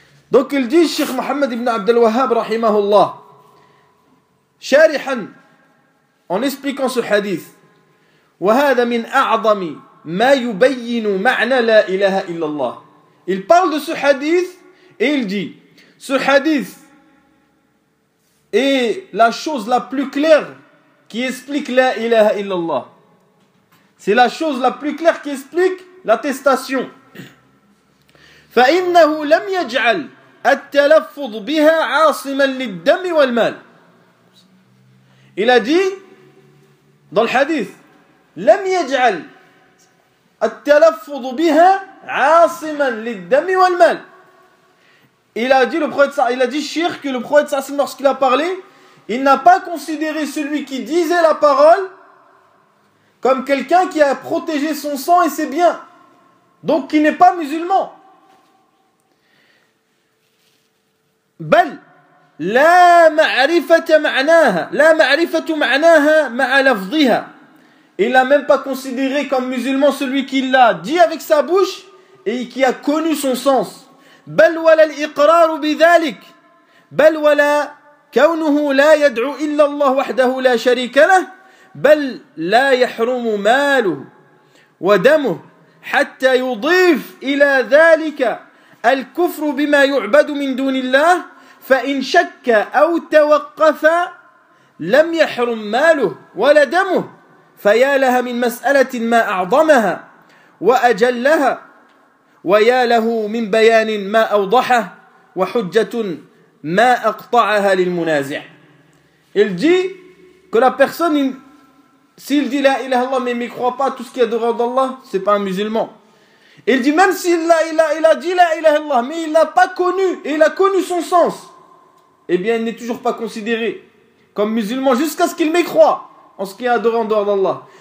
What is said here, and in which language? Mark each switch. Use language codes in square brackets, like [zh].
[fr] Donc il dit, Cheikh Mohammed ibn Abd al-Wahhab rahimahullah, sharihan, en expliquant ce hadith, [ar] وَهَذَا مِنْ أَعْظَمِ مَا يُبَيِّنُ مَعْنَى لَا إِلَهَا إِلَّا اللَّهِ. [fr] Il parle de ce hadith et il dit, ce hadith est la chose la plus claire qui explique la ilaha illallah. C'est la chose la plus claire qui explique l'attestation. [ar] فَإِنَّهُ لَمْ يَجْعَلْ التلفظ بها عاصما للدم والمال. [fr] Il a dit dans le hadith, [ar] لم يجعل التلفظ بها عاصما للدم والمال. [fr] Il a dit, Cheikh, que le prophète sallam, lorsqu'il a parlé, il n'a pas considéré celui qui disait la parole comme quelqu'un qui a protégé son sang et ses biens, donc qui n'est pas musulman. [ar] بل لا معرفة معناها لا معرفة معناها مع لفظها. [fr] Il n'a même pas considéré comme musulman celui qui l'a dit avec sa bouche et qui a connu son sens. [ar] بل ولا الإقرار بذلك بل ولا كونه لا يدعو إلا الله وحده لا شريك له بل لا يحرم ماله ودمه حتى يضيف إلى ذلك الكفر بما يعبد من دون الله فإن شك أو توقف لم يحرم ماله ولا دمه فيا لها من مسألة ما أعظمها وأجلها ويا له من بيان ما أوضحه وحجة ما أقطعها للمنازع. [fr] Il dit que la personne, s'il dit la ilaha illallah mais ne croit pas tout ce qui est adoré d'Allah, c'est pas un musulman. Il dit même si il a dit la ilaha illallah mais il n'a pas connu et il a connu son sens, eh bien, il n'est toujours pas considéré comme musulman jusqu'à ce qu'il mécroit en ce qui est adoré en dehors d'Allah.